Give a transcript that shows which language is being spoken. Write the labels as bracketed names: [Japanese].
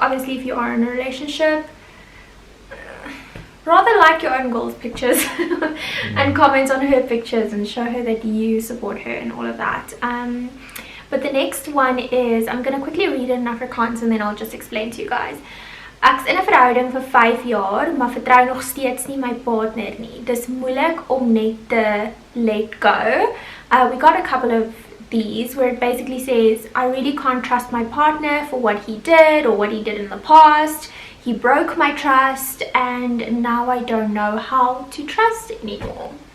[English] Obviously, if you are in a relationship, rather like your own girl's pictures and comment on her pictures and show her that you support her and all of that. But the next one is, I'm going to quickly read it in Afrikaans and then I'll just explain to you guys. [Afrikaans] Ek's in 'n verhouding vir 5 jaar, maar vertrou nog steeds nie my partner nie. Dis moeilik om net te [English] let go. We got a couple of these where it basically says, I really can't trust my partner for what he did or what he did in the past. He broke my trust and now I don't know how to trust anymore.